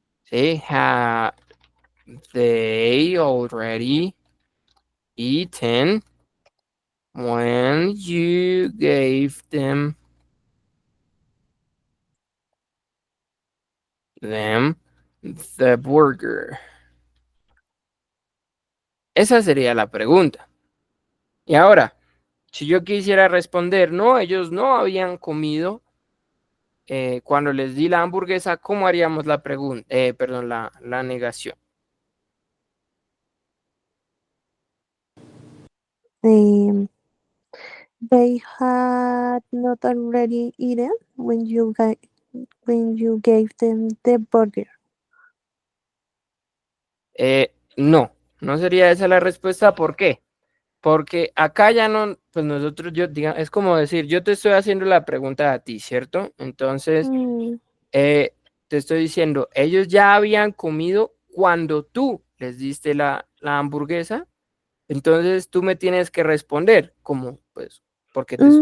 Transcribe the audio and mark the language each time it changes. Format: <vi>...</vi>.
<en>Sí, had they already eaten when you gave them the burger?</en> <es>Esa sería la pregunta. Y ahora, si yo quisiera responder, no, ellos no habían comido cuando les di la hamburguesa, ¿cómo haríamos la pregunta? Perdón, la negación.</es> <en>Um, they had not already eaten when you gave them the burger.</en> <es>No, no sería esa la respuesta. ¿Por qué? Porque acá ya no, pues nosotros, es como decir, yo te estoy haciendo la pregunta a ti, ¿cierto? Entonces, Mm, te estoy diciendo, ellos ya habían comido cuando tú les diste la hamburguesa, entonces tú me tienes que responder, como, pues, porque te</es>